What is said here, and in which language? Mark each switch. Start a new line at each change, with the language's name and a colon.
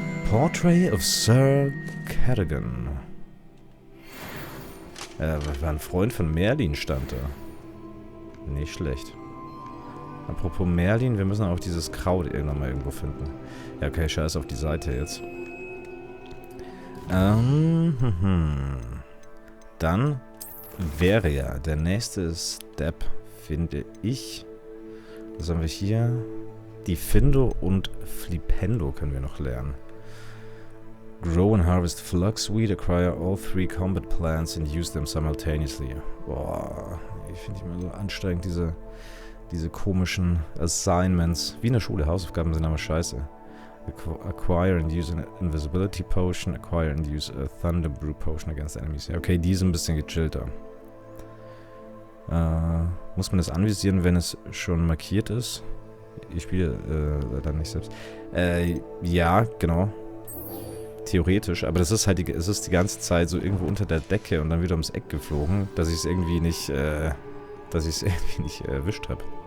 English: Portrait of Sir Cadogan.
German: War ein Freund von Merlin, stand da. Nicht schlecht. Apropos Merlin, wir müssen auch dieses Kraut irgendwann mal irgendwo finden. Ja, okay, scheiß auf die Seite jetzt. Dann wäre ja der nächste Step, finde ich. Was haben wir hier? Diffindo und Flipendo können wir noch lernen.
English: Grow and harvest Fluxweed, acquire all 3 combat plants and use them simultaneously.
German: Boah, ich finde ich immer so anstrengend, diese komischen Assignments. Wie in der Schule, Hausaufgaben sind aber scheiße.
English: Acquire and use an Invisibility Potion, acquire and use a Thunder Brew Potion against enemies.
German: Ja, okay, die sind ein bisschen gechillter. Muss man das anvisieren, wenn es schon markiert ist? Ich spiele dann nicht selbst. Ja, genau. Theoretisch, aber das ist halt es ist die ganze Zeit so irgendwo unter der Decke und dann wieder ums Eck geflogen, dass ich es irgendwie nicht, erwischt habe.